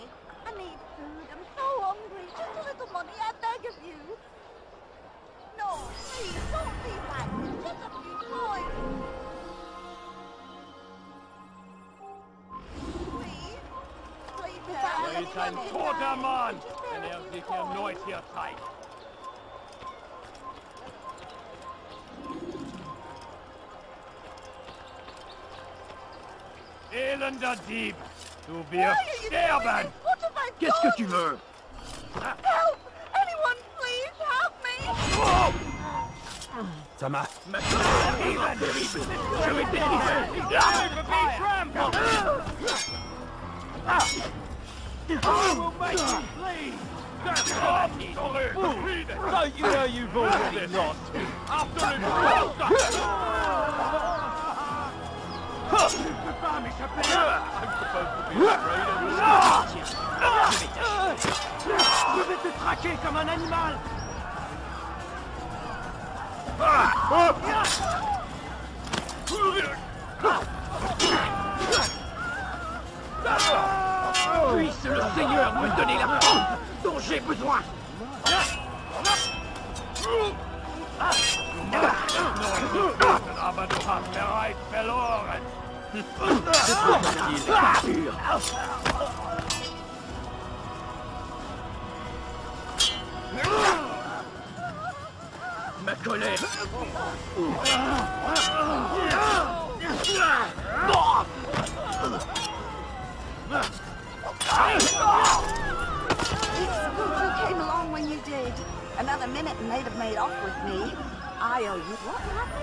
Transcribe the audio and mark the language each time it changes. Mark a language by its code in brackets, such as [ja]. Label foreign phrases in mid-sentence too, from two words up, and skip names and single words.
[en] I need food. I'm so hungry. Just a little money, I beg of you. No, please, don't leave like this. Just a few coins. Please? Please, sir, have any [de] Er ist ein [en] money? [de] toter Mann, wenn sich erneut hier zeigt. Elender Dieb! Du wirst sterben! [fr] Qu'est-ce que tu veux? [en] Help! Anyone, please, help me! Thomas. I will make you bleed! Don't you know you've already lost? After him! I'm supposed to be afraid of you. [fr] Je vais te traquer comme un animal. Puisse le Seigneur me donner la force dont j'ai besoin. [de] Aber du hast bereits verloren. [fr] Ma colère. [en] You came along when you did. Another minute and they'd have made off with me. I owe you. What happened?